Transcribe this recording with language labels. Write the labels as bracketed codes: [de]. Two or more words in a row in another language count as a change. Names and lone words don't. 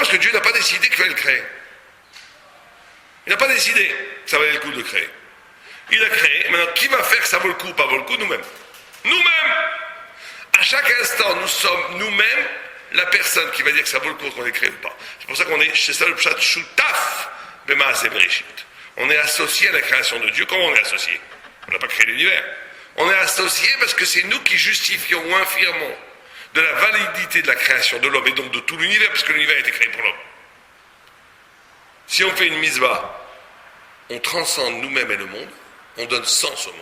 [fr] Parce que Dieu n'a pas décidé qu'il fallait le créer. Il n'a pas décidé que ça valait le coup de le créer. Il a créé. Maintenant, qui va faire que ça vaut le coup ou pas vaut le coup? Nous-mêmes. Nous-mêmes. À chaque instant, nous sommes nous-mêmes la personne qui va dire que ça vaut le coup qu'on ait créé ou pas. C'est pour ça qu'on est, c'est ça le pshat, [he] שותף במעשה בראשית. [fr] On est associé à la création de Dieu. Comment on est associé? On n'a pas créé l'univers. On est associé parce que c'est nous qui justifions ou infirmons de la validité de la création de l'homme et donc de tout l'univers, parce que l'univers a été créé pour l'homme. Si on fait une mitzvah, on transcende nous-mêmes et le monde, on donne sens au monde.